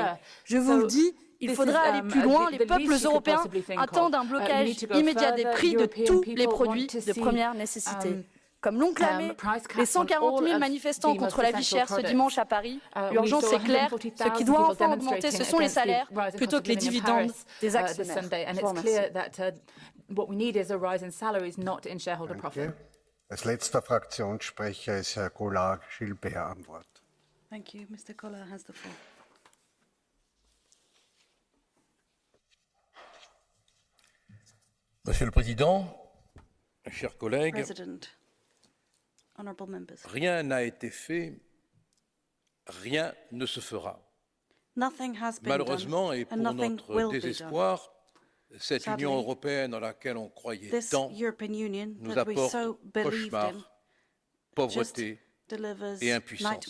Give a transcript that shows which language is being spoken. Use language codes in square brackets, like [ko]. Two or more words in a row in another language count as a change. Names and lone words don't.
[fr] Je vous le dis, il faudra aller plus loin. Les peuples européens attendent un blocage immédiat des prix de tous les produits de première nécessité. Comme l'ont clamé les 140 000 manifestants contre la vie chère ce dimanche à Paris, l'urgence est claire. Ce qui doit enfin augmenter, ce sont les salaires plutôt que les dividendes des actionnaires. Je vous remercie. [de] Als letzter Fraktionssprecher ist Herr Collard-Gilbert am Wort. [en] Thank you. Mr. Collard has the floor. [fr] Monsieur le Président, chers collègues, rien n'a été fait, rien ne se fera. Malheureusement, et pour notre désespoir, cette Union européenne dans laquelle on croyait tant nous apporte cauchemars, pauvreté et impuissance.